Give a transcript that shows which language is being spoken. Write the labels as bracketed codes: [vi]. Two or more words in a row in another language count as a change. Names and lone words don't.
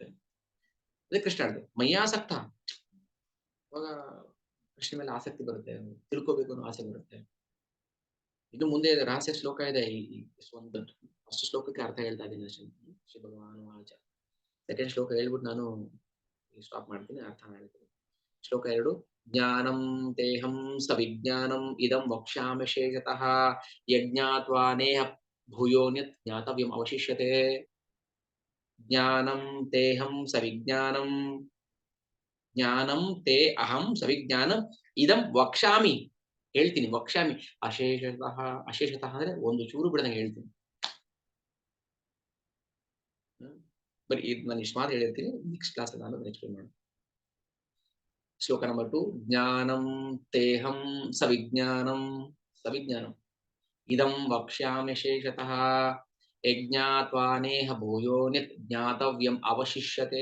[kn] ಅದೇ ಕೃಷ್ಣ ಹೇಳಿದೆ ಮಯ್ಯಾಸಕ್ತ, ಅವಾಗ ಕೃಷ್ಣ ಮೇಲೆ ಆಸಕ್ತಿ ಬರುತ್ತೆ, ತಿಳ್ಕೋಬೇಕು ಅನ್ನೋ ಆಸೆ ಬರುತ್ತೆ. ಇದು ಮುಂದೆ ರಹಸ್ಯ ಶ್ಲೋಕ ಇದೆ, ಈ ಒಂದು ಫಸ್ಟ್ ಶ್ಲೋಕಕ್ಕೆ ಅರ್ಥ ಹೇಳ್ತಾ ಇದ್ದೀನಿ ಅಷ್ಟೇ. [sa] ಶ್ರೀ ಭಗವಾನ್ ವಾಚ. [kn] ಸೆಕೆಂಡ್ ಶ್ಲೋಕ ಹೇಳ್ಬಿಟ್ಟು ನಾನು ಸ್ಟಾಪ್ ಮಾಡ್ತೀನಿ, ಅರ್ಥ ಮಾಡ್ತೀನಿ. ಶ್ಲೋಕ 2. [sa] ಜ್ಞಾನಂ ತೇಹಂ ಸವಿಜ್ಞಾನಂ ಇದಂ ವಕ್ಷ್ಯಾಮಿ ಶೇಷತಃ ಯಜ್ಞಾತ್ವಾ ನೇಹ ಭೂಯೋನ್ಯತ್ ಜ್ಞಾತವ್ಯಂ ಅವಶಿಷ್ಯತೆ. ಜ್ಞಾನಂ ತೇಹಂ ಸವಿಜ್ಞಾನಂ, ಜ್ಞಾನಂ ತೇ ಅಹಂ ಸವಿಜ್ಞಾನಂ ಇದಂ ವಕ್ಷ್ಯಾಮಿ, ಹೇಳ್ತೀನಿ, ವಕ್ಷ್ಯಾಮಿ ಅಶೇಷತಃ. [kn] ಅಶೇಷತಃ ಅಂದ್ರೆ ಒಂದು ಚೂರು ಬಿಡದಂಗೆ ಹೇಳ್ತೀನಿ. ಬರೀ ಇದು ನಾನು ಇಷ್ಟು ಮಾತ್ರ ಹೇಳಿರ್ತೀನಿ, [en] next class [kn] ನಾನು ಎಕ್ಸ್ಪ್ಲೇನ್ ಮಾಡಿ. ಶ್ಲೋಕ ನಂಬರ್ 2. [sa] ಜ್ಞಾನಂ ತೇಹಂ ಸವಿಜ್ಞಾನಂ, ಸವಿಜ್ಞಾನಂ ಇದಂ ವಕ್ಷ್ಯಾಮಿ ಶೇಷತಃ ಯಜ್ಞಾತ್ವಾ ನೇಹ ಭೂಯೋನ್ಯತ್ ಜ್ಞಾತವ್ಯಂ ಅವಶಿಷ್ಯತೆ.